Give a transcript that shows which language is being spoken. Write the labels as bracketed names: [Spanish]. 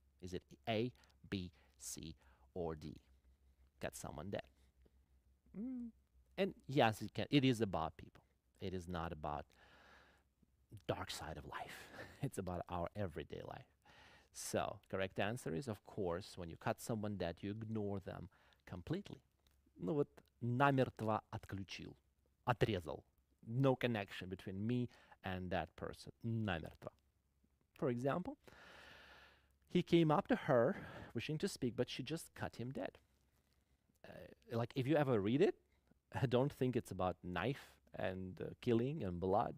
[English] Is it A, B, C, or D? Got someone dead. Mm. And yes, it is about people. It is not about dark side of life. It's about our everyday life. So, correct answer is, of course, when you cut someone dead, you ignore them completely. [Russian] Ну вот, намертво отключил, отрезал. [English] No connection between me and that person. [Russian] Намертво. [English] For example, he came up to her, wishing to speak, but she just cut him dead. Like, if you ever read it, don't think it's about knife and killing and blood.